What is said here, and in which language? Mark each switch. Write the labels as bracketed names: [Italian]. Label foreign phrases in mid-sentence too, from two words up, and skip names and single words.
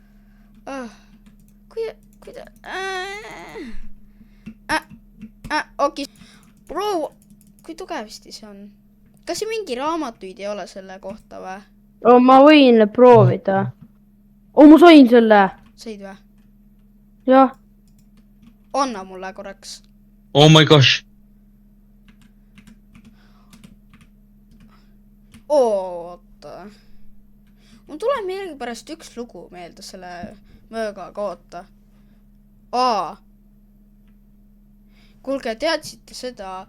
[Estonian] Okei. Bro, kui tugevasti see on? Kas see mingi raamatuid ei ole selle kohta või? Ma võin proovida. Ma sain selle. Said või? Jah. Anna mulle korraks. [English] Oh my gosh. [Estonian] Oota. Mul tuleb meelegi pärast üks lugu meelde selle möögaga, oota. Kuulge, teadsite seda?